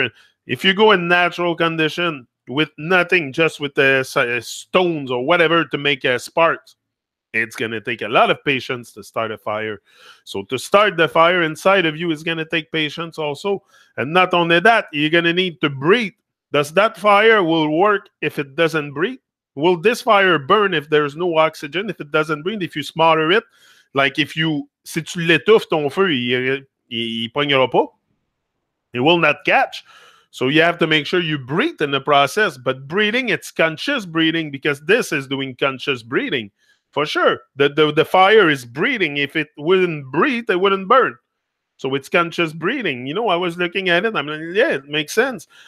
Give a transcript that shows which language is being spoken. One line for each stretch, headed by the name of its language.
English: And if you go in natural condition with nothing, just with the stones or whatever to make sparks, it's going to take a lot of patience to start a fire. So to start the fire inside of you is going to take patience also. And not only that, you're going to need to breathe. Does that fire will work if it doesn't breathe? Will this fire burn if there's no oxygen, if it doesn't breathe, if you smother it? Like
French: si tu l'étouffes, ton feu, il pognera pas.
English: It will not catch. So you have to make sure you breathe in the process. But breathing, it's conscious breathing, because this is doing conscious breathing. For sure. The fire is breathing. If it wouldn't breathe, it wouldn't burn. So it's conscious breathing. I was looking at it. I'm like, yeah, it makes sense.